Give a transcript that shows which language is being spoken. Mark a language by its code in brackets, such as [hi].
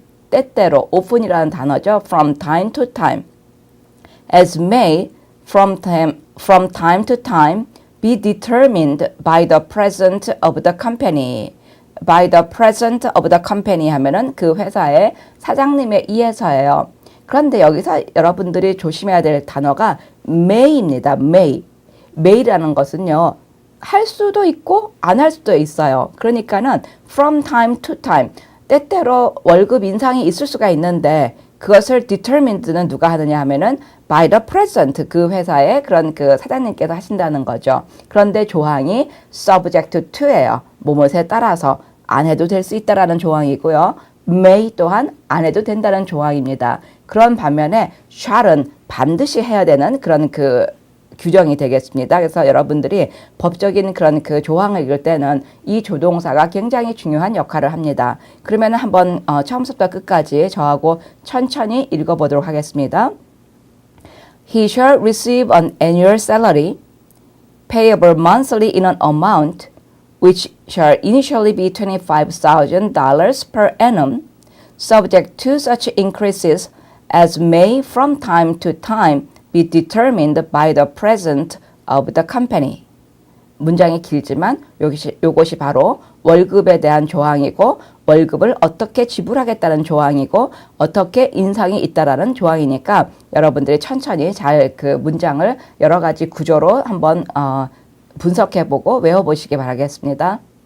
[ko] 때때로 often이라는 단어죠. [en] from time to time. as may from time to time be determined by the president of the company. by the president of the company [ko] 하면은 그 회사의 사장님에 의해서예요. 그런데 여기서 여러분들이 조심해야 될 단어가 may입니다. may라는 것은요. 할 수도 있고 안 할 수도 있어요. 그러니까는 [en] from time to time [ko] 때때로 월급 인상이 있을 수가 있는데 그것을 determined는 누가 하느냐 하면은 [en] by the president [ko] 그 회사의 그런 그 사장님께서 하신다는 거죠. 그런데 조항이 subject to예요. 뭐뭐에 따라서 안 해도 될 수 있다라는 조항이고요. may 또한 안 해도 된다는 조항입니다. 그런 반면에 shall은 반드시 해야 되는 그런 그 규정이 되겠습니다. 그래서 여러분들이 법적인 그런 그 조항을 읽을 때는 이 조동사가 굉장히 중요한 역할을 합니다. 그러면 한번 처음부터 끝까지 저하고 천천히 읽어보도록 하겠습니다. [en] He shall receive an annual salary payable monthly in an amount which shall initially be $25,000 per annum, subject to such increases as may from time to time be determined by the president of the company. [ko] 문장이 길지만 요것이 바로 월급에 대한 조항이고 월급을 어떻게 지불하겠다는 조항이고 어떻게 인상이 있다라는 조항이니까 여러분들이 천천히 잘 그 문장을 여러 가지 구조로 한번 분석해보고 외워보시기 바라겠습니다.